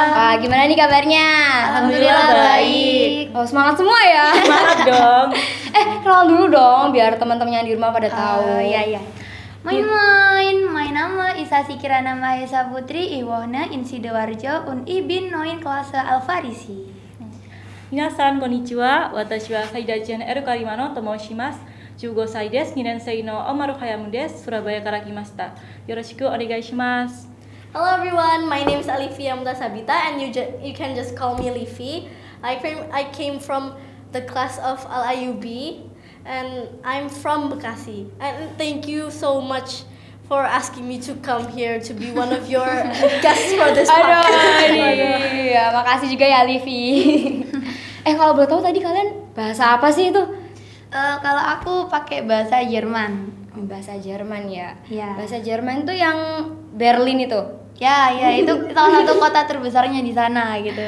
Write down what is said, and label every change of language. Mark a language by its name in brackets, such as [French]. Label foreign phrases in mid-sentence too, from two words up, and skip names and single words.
[Indonesian] Wah, gimana nih kabarnya? Alhamdulillah baik. Oh, semangat semua ya. Semangat dong. Kenal dulu dong biar teman-teman yang di rumah pada tahu. Iya. Main nama Isa Sikirana Mahesa Putri Iwohna Insi Dewarjo Un'i bin Noin Klase Alfarisi. [Japanese] Minasan konnichiwa. Watashi wa Saida-chan Eru Karimano tomoshimasu. 15歳です。2年生のOmaru Hayamu desu. Surabayaから来ました。よろしくお願いします。 [English] Hello everyone, my name is Alifia Mutasabita and you can just call me Livi. I came from the class of Al-Ayubi and I'm from Bekasi. And thank you so much for asking me to come here to be one of your guests for this podcast. [Indonesian] Iya, makasih juga ya Livi. Kalau boleh tahu tadi kalian bahasa apa sih itu? Kalau aku pakai bahasa Jerman. Bahasa Jerman ya. Iya. Bahasa Jerman tuh yang Berlin itu. Ya, itu salah satu kota terbesarnya di sana gitu.